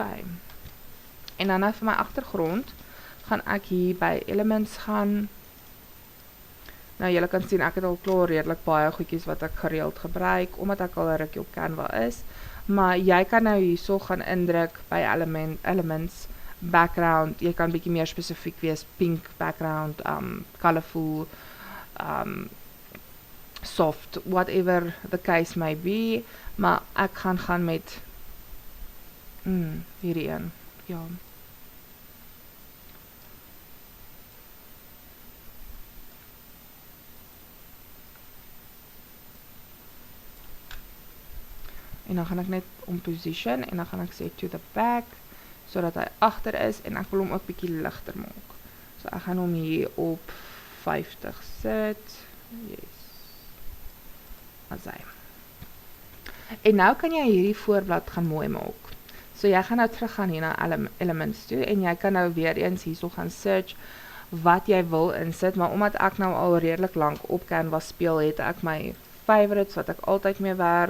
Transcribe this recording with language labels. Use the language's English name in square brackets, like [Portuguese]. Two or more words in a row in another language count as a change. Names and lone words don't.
[Afrikaans] En dan vir my agtergrond gaan ek hier by Elements gaan. Nou julle kan sien ek het al klaar redelik baie goedjies wat ek gereeld gebruik, omdat ek al 'n rukkie op Canva is. Maar jy kan nou hierso gaan indruk by Elements, background. Jy kan bietjie meer spesifiek wees, [English] pink background, colorful, soft, whatever the case may be. [Afrikaans] Maar ek gaan met hierdie een. Ja. En dan gaan ek net om position en dan gaan ek sê [English] to the back, [Afrikaans] sodat hy agter is en ek wil hom ook bietjie ligter maak. So ek gaan hom hier op 50 sit. Yes. Asai. En nou kan jy hierdie voorblad gaan mooi maak. So jy gaan nou terug gaan hier na Elements toe en jy kan nou weer eens hierso gaan search wat jy wil insit, maar omdat ek nou al redelik lank op Canva speel, het ek my favorites wat ek altyd mee werk.